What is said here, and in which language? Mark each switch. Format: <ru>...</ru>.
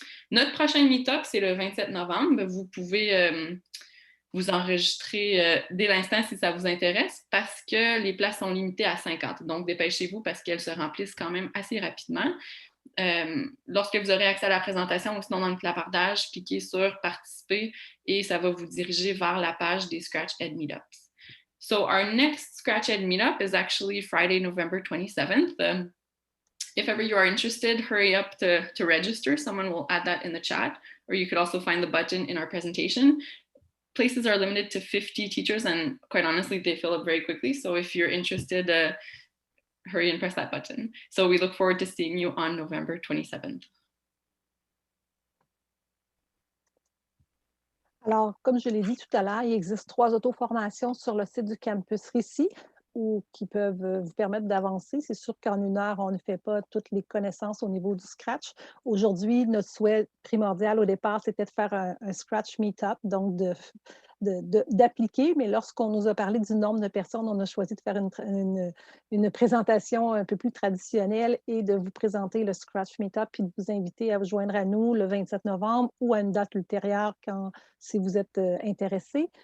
<fr>Notre prochain Meetup, c'est le 27 novembre. Vous pouvez vous enregistrer dès l'instant si ça vous intéresse parce que les places sont limitées à 50. Donc, dépêchez-vous parce qu'elles se remplissent quand même assez rapidement. Lorsque vous aurez accès à la présentation ou sinon dans le clavardage, cliquez sur participer et ça va vous diriger vers la page des ScratchEd Meetups.</fr> <en>So our next ScratchEd Meetup is actually Friday, November 27th. If ever you are interested, hurry up to register. Someone will add that in the chat, or you could also find the button in our presentation. Places are limited to 50 teachers, and quite honestly, they fill up very quickly. So if you're interested, hurry and press that button. So we look forward to seeing you on November 27th.</en> <fr>Alors, comme je l'ai dit tout à l'heure, il existe 3 auto-formations sur le site du campus Rici ou qui peuvent vous permettre d'avancer. C'est sûr qu'en 1 heure, on ne fait pas toutes les connaissances au niveau du Scratch. Aujourd'hui, notre souhait primordial au départ, c'était de faire un Scratch Meetup, donc d'appliquer, mais lorsqu'on nous a parlé du nombre de personnes, on a choisi de faire une présentation un peu plus traditionnelle et de vous présenter le Scratch Meetup puis de vous inviter à vous joindre à nous le 27 novembre ou à une date ultérieure si vous êtes intéressé.</fr>